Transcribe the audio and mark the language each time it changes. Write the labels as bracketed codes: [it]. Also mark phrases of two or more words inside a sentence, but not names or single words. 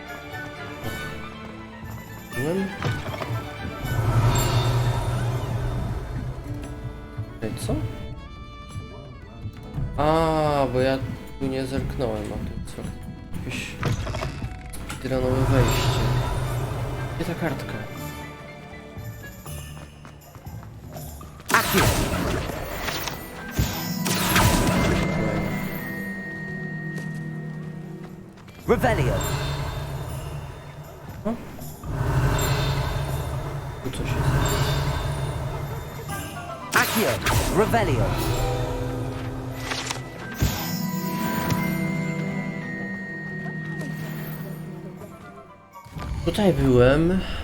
[pl] Byłem? Ej, co? A, bo ja tu nie zerknąłem, a tu co? Jakieś speedrunowe wejście. Gdzie ta kartka? Accio. Revelio. O? Tu coś jest. Accio. Revelio. Tutaj byłem.